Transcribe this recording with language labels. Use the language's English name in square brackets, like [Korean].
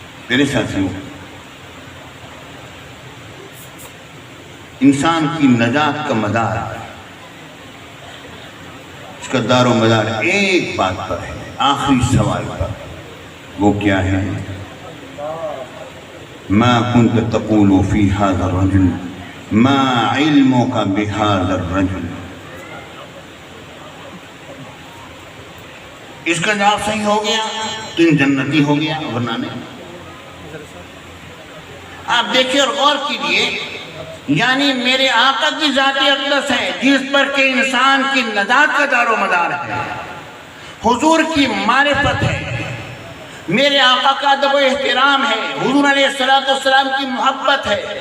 [Urdu] میرے ساتھیوں، انسان کی نجات کا مدار، اس کا دار و مدار ایک بات پر ہے، آخری سوال پر. وہ کیا ہے؟ [Arabic] ما كنت تقول في هذا الرجل ما علمك بهذا الرجل. [Urdu] اس کا جواب صحیح ہو گیا تو جنتی ہو گیا، ورنہ نہیں. آپ دیکھیے اور غور کیجیے، یعنی میرے آقا کی ذاتی اقدس ہے جس پر کہ انسان کی نجات کا دار و مدار ہے، حضور کی معرفت ہے، میرے آقا کا ادب و احترام ہے، حضور علیہ السلام کی محبت ہے.